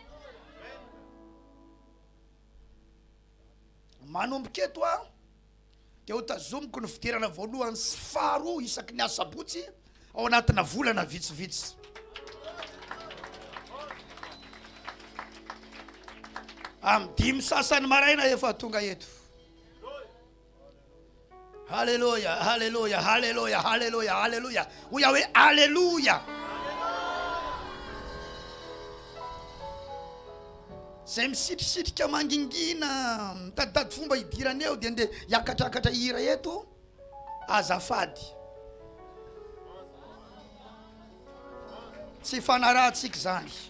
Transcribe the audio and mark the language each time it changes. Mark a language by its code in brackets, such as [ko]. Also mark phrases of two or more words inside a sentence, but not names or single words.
[mg] Manomboka eto dia ho tazomiko ny fidirana voalohany sy faharoa isaky ny asabotsy ao anatina volana vitsivitsy. Dimy sasany maraina efa tonga eto. Haleluya, haleluya, haleluya, haleluya, haleluya. Oya hoe haleluya. Zay misitrisitra mangingina mitaditady fomba hidirana eo dia nde hiakatrakatra hira eto azafady. Tsy fanarahantsika zany.